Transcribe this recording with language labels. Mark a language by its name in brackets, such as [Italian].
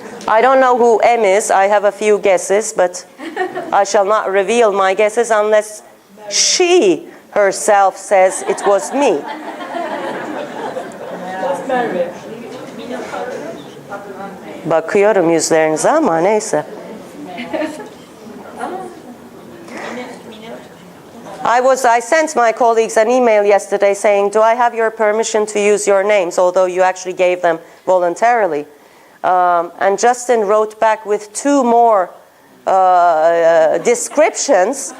[English] I don't know who M is. I have a few guesses, but I shall not reveal my guesses unless she herself says it was me. [Turkish] Bakıyorum yüzlerinize ama neyse. [English] I sent my colleagues an email yesterday saying, do I have your permission to use your names, although you actually gave them voluntarily. And Justin wrote back with 2 more descriptions.